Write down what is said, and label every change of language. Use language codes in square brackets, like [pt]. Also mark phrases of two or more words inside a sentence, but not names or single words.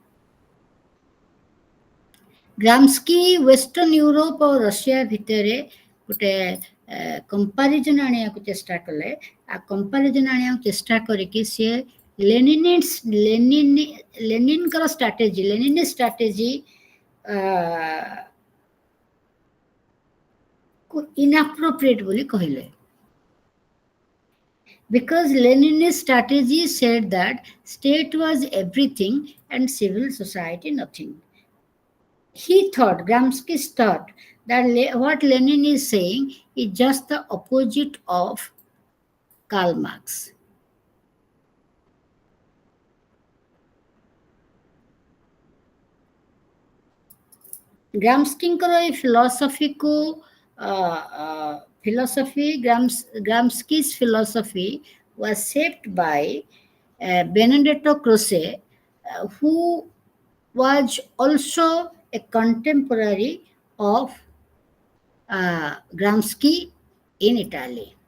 [or] ଗ୍ରାମ୍ସକି ୱେଷ୍ଟର୍ଣ୍ଣ ୟୁରୋପ ଆଉ ରଷିଆ ଭିତରେ ଗୋଟେ କମ୍ପାରିଜନ ଆଣିବାକୁ ଚେଷ୍ଟା କଲେ। ଆଉ କମ୍ପାରିଜନ ଆଣିବାକୁ ଚେଷ୍ଟା କରିକି ସିଏ ଲେନିନଙ୍କର ଷ୍ଟ୍ରାଟେଜି, [en] Leninist strategy [or] କୁ inappropriate ବୋଲି କହିଲେ। [en] Because Leninist strategy said that state was everything and civil society nothing. He thought, Gramsci thought, that what Lenin is saying is just the opposite of Karl Marx. [or] Gramsciଙ୍କର ଏ ଫିଲୋସଫିକୁ [en] Gramsci's philosophy was shaped by Benedetto Croce, who was also a contemporary of Gramsci in Italy.